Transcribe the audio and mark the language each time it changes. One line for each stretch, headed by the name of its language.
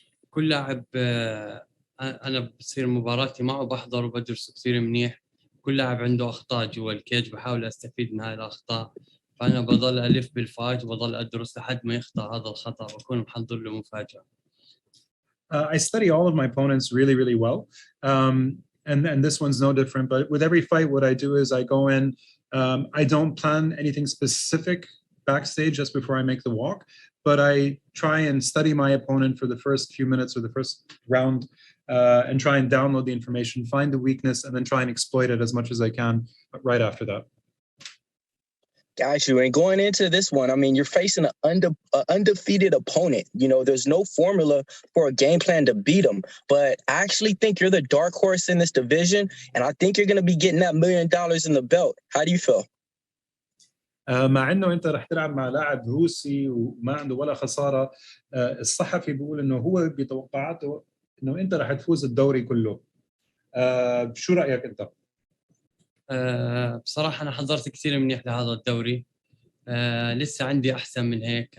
Arabic: كل لاعب انا بصير مباراتي معه بحضر وبدرسه كثير منيح. كل لاعب عنده اخطاء جوا الكيج، بحاول استفيد من هاي الاخطاء، فانا بضل الف بالفايت وبضل ادرس لحد ما يخطا هذا الخطا، بكون محضر له مفاجاه.
English: I study all of my opponents really, really well. And this one's no different. But with every fight, what I do is I go in I don't plan anything specific backstage just before I make the walk, but I try and study my opponent for the first few minutes or the first round and try and download the information, find the weakness, and then try and exploit it as much as I can right after that. Got you. And going into this one, I mean, you're facing an undefeated opponent. You know, there's no formula for a game plan to beat them. But I actually think you're the dark horse in this division, and I think you're going to be getting that $1 million in the belt. How do you feel?
Arabic: مع انه انت رح تلعب مع لاعب روسي وما عنده ولا خساره، الصحفي بيقول انه هو بتوقعاته انه انت رح تفوز الدوري كله. شو رايك انت؟ بصراحة أنا حضرت كثير منيح لهذا الدوري. لسه عندي أحسن من هيك.